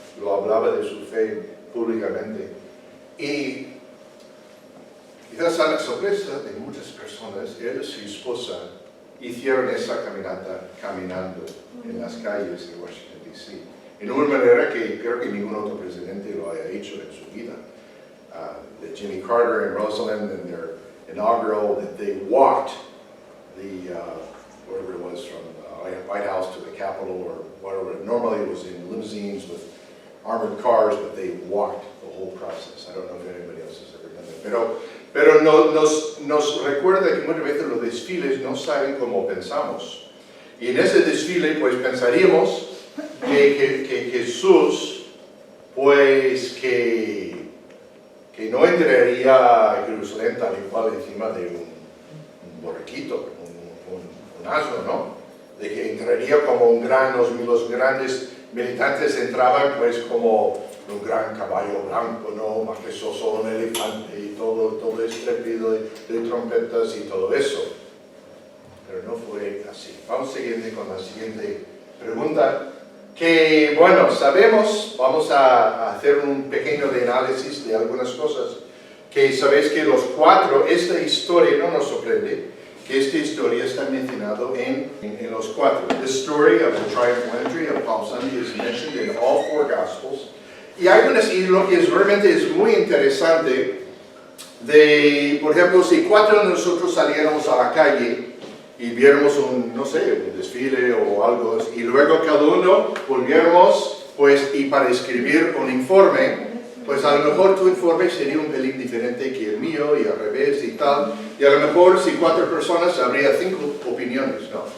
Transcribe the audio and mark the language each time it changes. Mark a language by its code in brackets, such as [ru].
[es] Lo hablaba de su fe públicamente. Y quizás a la sorpresa de muchas personas, él y su esposa hicieron esa caminata caminando en las calles de Washington, D.C. En una manera que creo que ningún otro presidente lo haya hecho en su vida. [en] That Jimmy Carter and Rosalynn in their inaugural, that they walked the, whatever it was, from the White House to the Capitol or whatever. Normally it was in limousines with armored cars, but they walked the whole process. I don't know if anybody else has ever done that. [es] Pero nos recuerda que muchas veces los desfiles no salen como pensamos. Y en ese desfile, pues pensaríamos que Jesús, pues que no entraría a Jerusalén tal y cual encima de un borriquito, un asno, ¿no? De que entraría como los grandes militantes entraban pues como un gran caballo blanco, ¿no? Majestuoso, un elefante y todo estrépito de trompetas y todo eso. Pero no fue así. Vamos siguiendo con la siguiente pregunta. Que bueno, sabemos, vamos a hacer un pequeño análisis de algunas cosas, que sabéis que los cuatro, esta historia no nos sorprende, que esta historia está mencionada en los cuatro. [en] The story of the triumphal entry of Palm Sunday is mentioned in all four Gospels. [es] Y lo que realmente es muy interesante, por ejemplo, si cuatro de nosotros saliéramos a la calle y viéramos un desfile o algo, y luego cada uno volviéramos, pues, y para escribir un informe, pues a lo mejor tu informe sería un pelín diferente que el mío, y al revés y tal, y a lo mejor si cuatro personas habría 5 opiniones, ¿no?